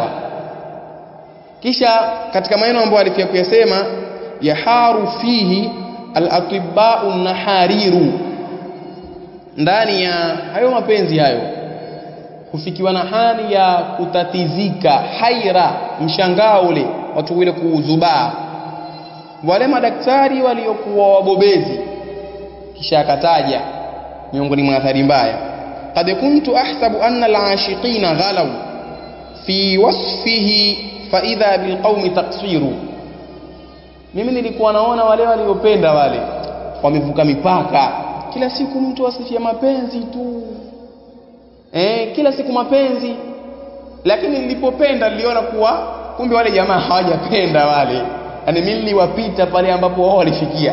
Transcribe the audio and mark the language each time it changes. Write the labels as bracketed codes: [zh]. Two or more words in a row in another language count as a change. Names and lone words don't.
[sw] Kisha katika maneno ambayo alifia kuyasema, [ar] يحار فيه الأطباء نحارير, [sw] ndani ya hayo mapenzi hayo kufikiwa na hali ya kutatizika, haira, mshangao ule, watu wale kuuzubaa, wale madaktari waliokuwa wabobezi. Kisha akataja miongoni mwa athari mbaya, [ar] قد كنت أحسب أن العاشقين غلوا في وصفه فإذا بالقوم تقصير, [sw] mimi nilikuwa naona wale waliopenda wale wamevuka mipaka, kila siku mtu asifia mapenzi tu, kila siku mapenzi. Lakini nilipopenda niliona kuwa kumbe wale jamaa hawajapenda wale, yani mimi niliwapita pale ambapo wao walifikia.